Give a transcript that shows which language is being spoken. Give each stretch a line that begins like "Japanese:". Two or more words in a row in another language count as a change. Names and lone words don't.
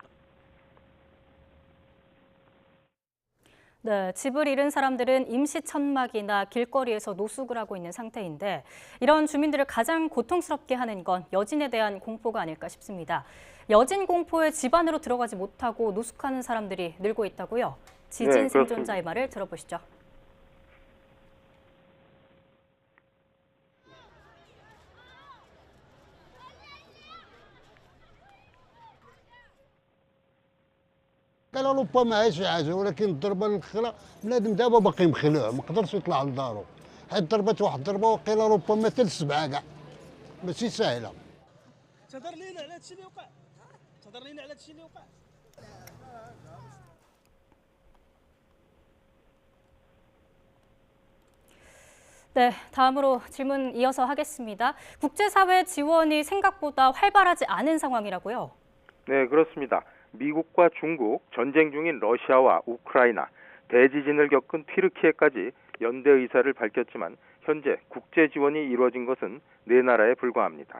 Korean: 네, 집을 잃은 사람들은 임시천막이나 길거리에서 노숙을 하고 있는 상태인데 이런 주민들을 가장 고통스럽게 하는 건 여진에 대한 공포가 아닐까 싶습니다. 여진 공포에 집 안으로 들어가지 못하고 노숙하는 사람들이 늘고 있다고요? 지진 생존자의 말을 들어보시죠.
Arabic: قال ربما عايش عاجه ولكن الضربه الاخرى بنادم دابا باقي مخلوع ما قدرش يطلع لدارو حيت ضربت واحد الضربه وقيله ربما حتى ل7 كاع ماشي ساهله تهضر لينا على هادشي اللي وقع تهضر لينا على هادشي اللي وقع
Korean: 네, 다음으로 질문 이어서 하겠습니다. 국제사회 지원이 생각보다 활발하지 않은 상황이라고요? 네, 그렇습니다. 미국과 중국, 전쟁 중인 러시아와 우크라이나, 대지진을 겪은 튀르키예까지 연대 의사를 밝혔지만 현재 국제 지원이 이루어진 것은 4나라에 불과합니다.